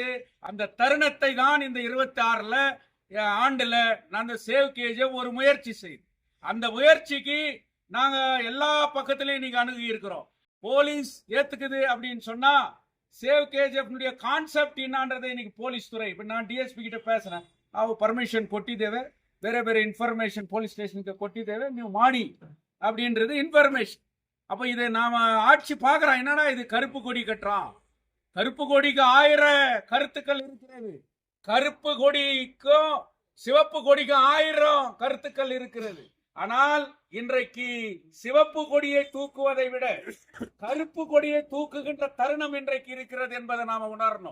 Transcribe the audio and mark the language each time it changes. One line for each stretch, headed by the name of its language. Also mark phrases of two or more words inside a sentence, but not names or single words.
Tamil: அந்த தருணத்தை தான் இந்த 26ல ஆண்டுல அந்த சேவ் கேஜிஎஃப் ஒரு முயற்சி செய்து அந்த முயற்சிக்கு நாங்க எல்லா பக்கத்திலையும் நீங்க அணுகி இருக்கிறோம். போலீஸ் ஏத்துக்குது அப்படின்னு சொன்னா சேவ் கேஜிஎஃப் கான்செப்ட் என்னன்றதை இன்னைக்கு போலீஸ் துறை இப்ப நான் டிஎஸ்பி கிட்ட பேசுறேன்,
Kannada: ಅವು ಪರ್ಮಿಷನ್ ಕೊಟ್ಟಿದ್ದೇವೆ, ಬೇರೆ ಬೇರೆ
English: information police station
Kannada: ಕೊಟ್ಟಿದ್ದೇವೆ, ನೀವು ಮಾಡಿ
Tamil: அப்படின்றது இன்ஃபர்மேஷன். அப்ப இதை நாம ஆட்சி பார்க்கிறோம், என்னடா இது கருப்பு கொடி கட்டுறான், கருப்பு கொடிக்கு 1000 கருத்துக்கள் இருக்கிறது, கருப்பு கொடிக்கும் சிவப்பு கொடிக்கும் 1000 கருத்துக்கள் இருக்கிறது. ஆனால் இன்றைக்கு சிவப்பு கொடியை தூக்குவதை விட கருப்பு கொடியை தூக்குகின்ற தருணம் இன்றைக்கு இருக்கிறது என்பதை நாம உணரணும்.